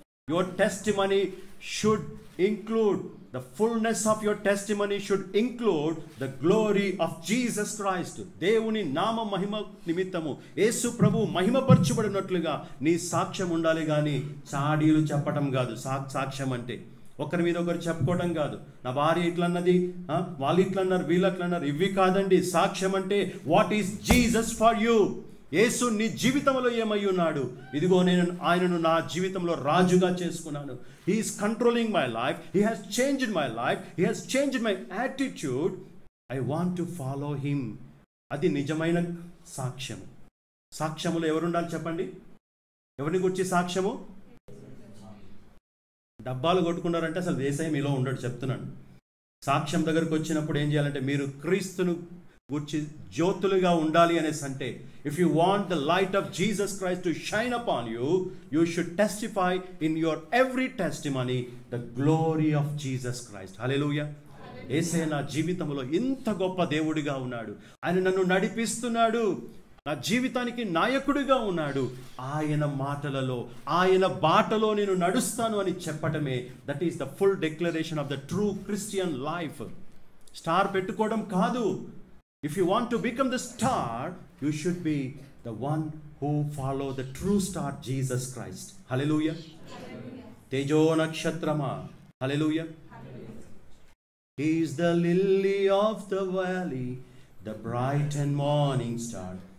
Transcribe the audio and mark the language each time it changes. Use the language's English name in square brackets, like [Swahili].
[English] Your testimony should include, the fullness of your testimony should include the glory of Jesus Christ. [Telugu] దేవుని నామ మహిమ నిమిత్తము యేసు ప్రభు మహిమపరచబడినట్లుగా నీ సాక్ష్యం ఉండాలి కానీ చాడీలు చెప్పడం కాదు. సాక్ష్యం అంటే ఒకరి మీద ఒకరు చెప్పుకోవడం కాదు. నా భార్య ఇట్లా అన్నది, వాళ్ళు ఇట్లా అన్నారు, వీళ్ళు అట్లా అన్నారు, ఇవి కాదండి. సాక్ష్యం అంటే [English] What is Jesus for you. [Telugu] యేసు నీ జీవితంలో ఏమై ఉన్నాడు? ఇదిగో నేను ఆయనను నా జీవితంలో రాజుగా చేసుకున్నాను. [English] He is controlling my life. He has changed my life. He has changed my attitude. I want to follow him. [Telugu] అది నిజమైన సాక్ష్యము. సాక్ష్యములో ఎవరు ఉండాలి చెప్పండి? ఎవరిని గురించి సాక్ష్యము? డబ్బాలు కొట్టుకున్నారంటే అసలు యేసయ్య మీలో ఉండడు, చెప్తున్నాను. సాక్ష్యం దగ్గరకు వచ్చినప్పుడు ఏం చేయాలంటే మీరు క్రీస్తును గురించి జ్యోతులుగా ఉండాలి అనేసి అంటే, [English] If you want the light of Jesus Christ to shine upon you, you should testify in your every testimony the glory of Jesus Christ. Hallelujah. [Telugu] యేసయ్య నా జీవితంలో ఇంత గొప్ప దేవుడిగా ఉన్నాడు, ఆయన నన్ను నడిపిస్తున్నాడు, నా జీవితానికి నాయకుడిగా ఉన్నాడు. ఆయన మాటలలో, ఆయన బాటలో నేను నడుస్తాను అని చెప్పటమే [English] That is the full declaration of the true Christian life. [Telugu] Star పెట్టుకోవడం కాదు. [English] If you want to become the star, you should be the one who follow the true star, Jesus Christ. Hallelujah. Tejo nakshatrama. Hallelujah. He is the lily of the valley, the bright and morning star.